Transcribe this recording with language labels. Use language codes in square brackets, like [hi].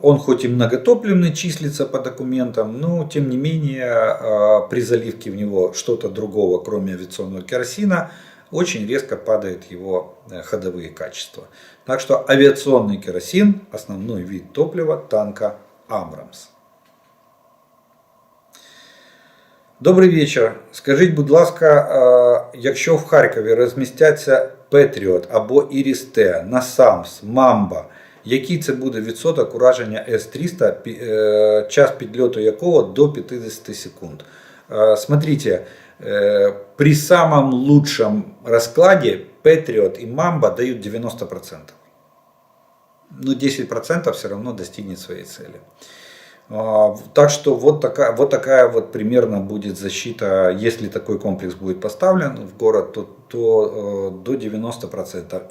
[ru] Он хоть и многотопливный числится по документам, но тем не менее при заливке в него что-то другого, кроме авиационного керосина, очень резко падают его ходовые качества. Так что авиационный керосин – основной вид топлива танка Абрамс. [uk] Добрий вечір. Скажіть, будь ласка, якщо в Харкові розмістяться Петріот або Іріс-Т, Насамс, Мамба, який це буде відсоток ураження С-300, час підльоту якого до 50 секунд? [ru] Смотрите, при самом лучшем раскладе Патриот и Мамба дают 90%. Но 10% все равно достигнет своей цели. Так что вот такая вот примерно будет защита, если такой комплекс будет поставлен в город, то до 90%.